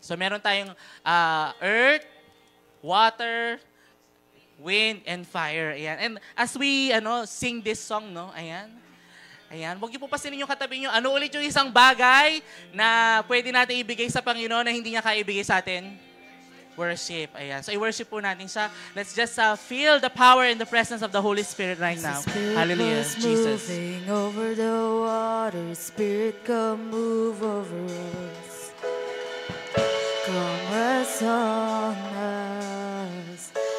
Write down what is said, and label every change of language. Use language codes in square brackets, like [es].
[tl] So meron tayong earth, water, wind, and fire. Ayan. [en] And as we sing this song, no? [tl] Ayan. Ayan. Huwag niyo po pasinin yung katabi niyo. Ano ulit yung isang bagay na pwede natin ibigay sa Panginoon na hindi niya kaya ibigay sa atin? Worship. Ayan. So i-worship po natin siya. [en] Let's just feel the power and the presence of the Holy Spirit right now. Hallelujah. Jesus. Moving over the water, Spirit, come move over us. Come rest on us.